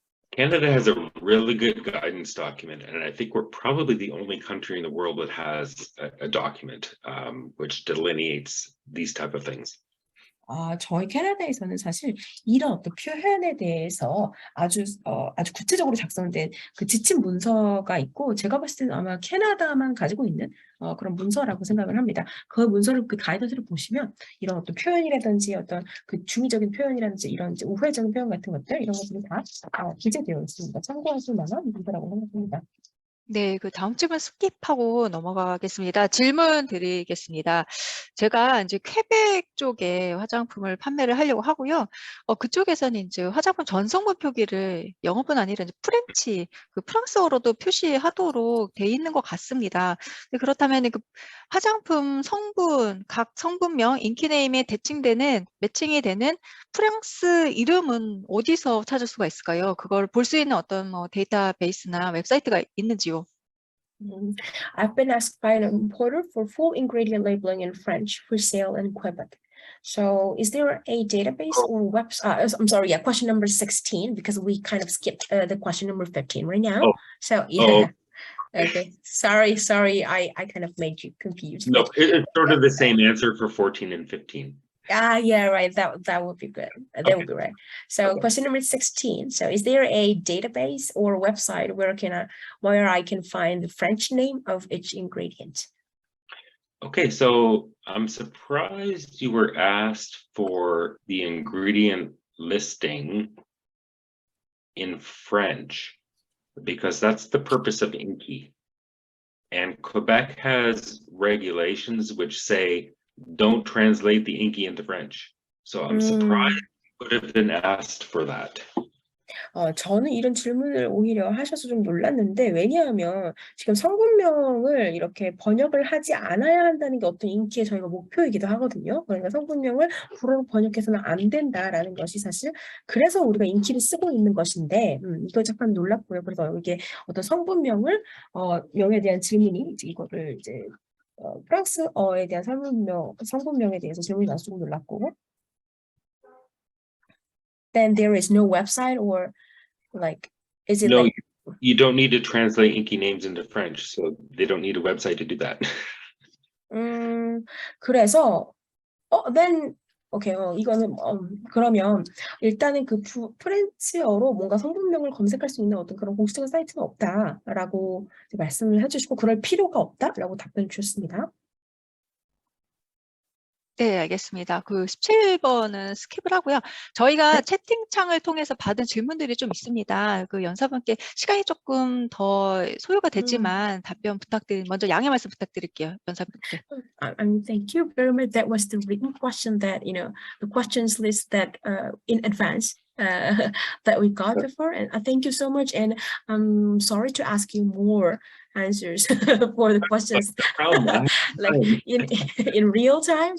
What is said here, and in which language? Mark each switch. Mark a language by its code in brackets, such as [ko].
[en] Canada has a really good guidance document, and I think we're probably the only country in the world that has a document which delineates these type of things. [ko] 저희 캐나다에서는 사실 이런 어떤 표현에 대해서 아주 구체적으로 작성된 그 지침 문서가 있고 제가 봤을 때는 아마 캐나다만 가지고 있는 그런 문서라고 생각을 합니다. 그 문서를 그 가이드를 보시면 이런 어떤 표현이라든지 어떤 그 중의적인 표현이라든지 이런 이제 우회적인 표현 같은 것들 이런 것들이 다 기재되어 있습니다. 참고하실 만한 문서라고 생각합니다. 네, 그 다음 질문 스킵하고 넘어가겠습니다. 질문 드리겠습니다. 제가 이제 퀘벡 쪽에 화장품을 판매를 하려고 하고요. 그쪽에서는 이제 화장품 전성분 표기를 영어뿐 아니라 이제 프렌치, 그 프랑스어로도 표시하도록 돼 있는 것 같습니다. 그렇다면 그 화장품 성분, 각 성분명, 인키네임에 매칭이 되는 프랑스 이름은 어디서 찾을 수가 있을까요? 그걸 볼 수 있는 어떤 데이터베이스나 웹사이트가 있는지요? [en] I've been asked by an importer for full ingredient labeling in French for sale in Quebec. So is there a database or website? I'm sorry, question number 16, because we kind of skipped the question number 15 right now. So yeah. Okay. Sorry. I kind of made you confused. No, it's sort of the same answer for 14 and 15. Yeah, right. That would be good. That would be right. So Okay. question number 16. So is there a database or website where I can find the French name of each ingredient? Okay, so I'm surprised you were asked for the ingredient listing in French, because that's the purpose of INCI. And Quebec has regulations which say don't translate the INCI into French. So I'm surprised you would have been asked for that. [ko] 저는 이런 질문을 오히려 하셔서 좀 놀랐는데, 왜냐하면 지금 성분명을 이렇게 번역을 하지 않아야 한다는 게 어떤 인기의 저희가 목표이기도 하거든요. 그러니까 성분명을 불어로 번역해서는 안 된다라는 것이 사실 그래서 우리가 인기를 쓰고 있는 것인데, 이거 잠깐 놀랐고요. 그래서 이게 어떤 성분명을 명에 대한 질문이 이거를 이제 프랑스어에 대한 성분명에 대해서 질문이 나서 좀 놀랐고. [en] Then there is no website or like, is it No, like? you don't need to translate INCI names into French, so they don't need a website to do that. [ko] 그래서 [en] then [ko] 오케이, 이거는 그러면 일단은 그 프렌치어로 뭔가 성분명을 검색할 수 있는 어떤 그런 공식적인 사이트는 없다라고 말씀을 해주시고 그럴 필요가 없다라고 답변을 주셨습니다. 네, 알겠습니다. 그 17번은 스킵을 하고요. 저희가 채팅창을 통해서 받은 질문들이 좀 있습니다. 그 연사분께 시간이 조금 더 소요가 됐지만 답변 먼저 양해 말씀 부탁드릴게요. 연사분께. [en] Thank you very much. That was the written question that, the questions list that in advance that we got before. And thank you so much. And I'm sorry to ask you more answers for the questions like in real time.